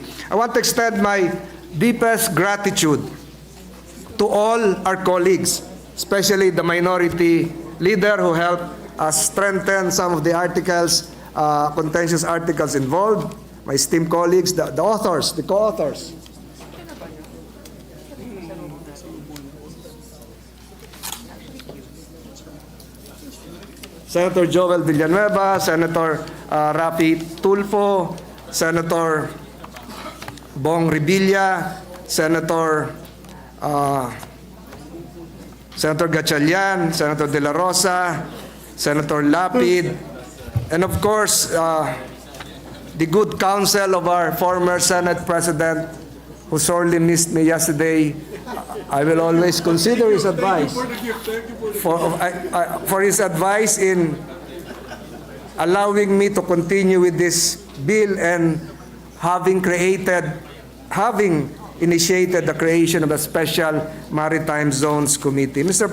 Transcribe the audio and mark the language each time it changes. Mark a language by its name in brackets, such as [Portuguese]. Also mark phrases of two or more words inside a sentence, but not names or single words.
[English] I want to extend my deepest gratitude to all our colleagues, especially the minority leader who helped us strengthen some of the articles, contentious articles involved, my esteemed colleagues, the authors, the co-authors. Senator Joel Villanueva, Senator Rafi Tulfo, Senator Bong Revilla, Senator Gatchalian, Senator De La Rosa, Senator Lapid, and of course, the good counsel of our former Senate President, who sorely missed me yesterday, I will always consider his advice for his advice in allowing me to continue with this bill and having initiated the creation of a special Maritime Zones Committee. Mr.